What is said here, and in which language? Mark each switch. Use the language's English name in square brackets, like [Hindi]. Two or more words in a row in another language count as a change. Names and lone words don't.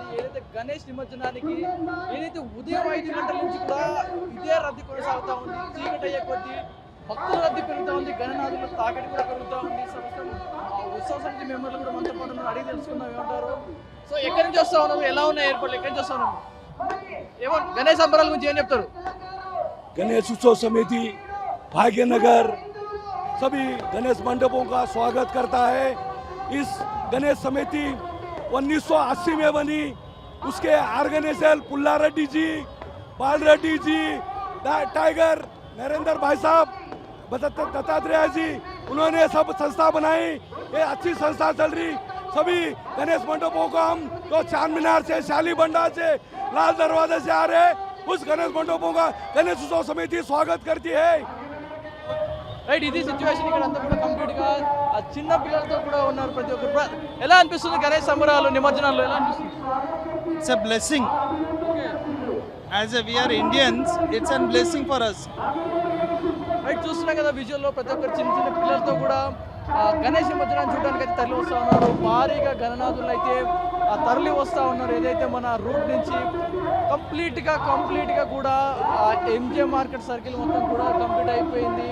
[Telugu] ఏదైతే గణేష్ నిమజ్జనానికి ఏదైతే ఉదయం 5 గంటల నుంచి కూడా ఇదే రద్దీ కొనసాగుతూ ఉంది. చీకటి అయ్యే కొద్దీ భక్తుల రద్దీ పెరుగుతూ ఉంది, గణనాథుల తాకిడి కూడా పెరుగుతూ ఉంది. ఉత్సవ సమితి మెంబర్లు కూడా మనతో పాటు అడిగి తెలుసుకుందాం ఏమంటారు. సో ఎక్కడి నుంచి వస్తా ఉన్నాము, ఎలా ఉన్నాయి ఏర్పాట్లు, ఎక్కడి నుంచి వస్తా ఉన్నాము, ఏమో గణేష్ సంబరాల గురించి ఏం చెప్తారు? [Hindi] गणेश उत्सव समिति भाग्यनगर सभी गणेश मंडपों का स्वागत करता है। इस गणेश समिति 1980 में बनी। उसके ऑर्गेनाइजर पुल्ला रेड्डी जी, बाल रेड्डी जी, टाइगर नरेंद्र भाई साहब, दत्तात्रेय जी, उन्होंने सब संस्था बनाई। ये अच्छी संस्था चल रही। सभी गणेश मंडपों को हम तो चांद मीनार से, शाली भंडार से, लाल दरवाजे से आ रहे, उस गणेश मंडपों का गणेश उत्सव समिति स्वागत करती है। [Telugu] రైట్, ఇది సిచ్యువేషన్. ఇక్కడ అంతా కూడా కంప్లీట్ గా చిన్న పిల్లలతో కూడా ఉన్నారు ప్రతి ఒక్కరు. ఎలా అనిపిస్తుంది గణేష్ సంబరాలు నిమజ్జనాలు, ఎలా అనిపిస్తుంది? [English] It's a blessing. As we are Indians, it's a blessing for us. [Telugu] రైట్, చూస్తున్నాం కదా విజువల్లో ప్రతి ఒక్కరు చిన్న చిన్న పిల్లలతో కూడా గణేష్ నిమజ్జనాన్ని చూడడానికి అయితే తరలి వస్తూ ఉన్నారు. భారీగా గణనాథులు అయితే తరలి వస్తూ ఉన్నారు. ఏదైతే మన రూట్ నుంచి కంప్లీట్గా కూడా ఎంజే మార్కెట్ సర్కిల్ మొత్తం కూడా కంప్లీట్ అయిపోయింది.